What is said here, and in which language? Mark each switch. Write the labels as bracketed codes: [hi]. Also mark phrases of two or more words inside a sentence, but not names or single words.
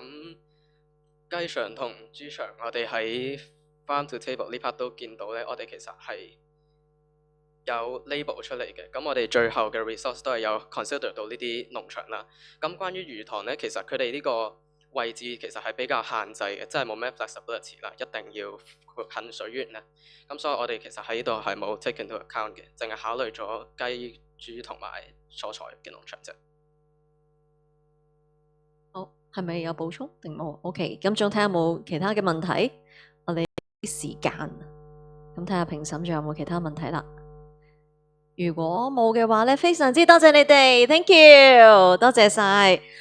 [yue] 咁雞場同豬場，我哋喺 Farm to Table 呢 part 都見到咧，我哋其實係有 label 出嚟嘅。咁我哋最後嘅 resource 都係有 consider 到呢啲農場啦。咁關於魚塘咧，其實佢哋呢個位置其實係比較限制嘅，即係冇咩 flexibility 啦，一定要近水源咧。咁所以我哋其實喺呢度係冇 [en] take into account [yue] 嘅，淨係考慮咗雞、豬同埋蔬菜嘅農場啫。好，係咪有補充定冇 ？OK， 咁仲睇下有冇其他嘅問題？我哋啲時間，咁睇下評審仲有冇其他問題啦。如果冇嘅話咧，非常之多謝你哋 ， [en] thank you， [yue] 多謝晒。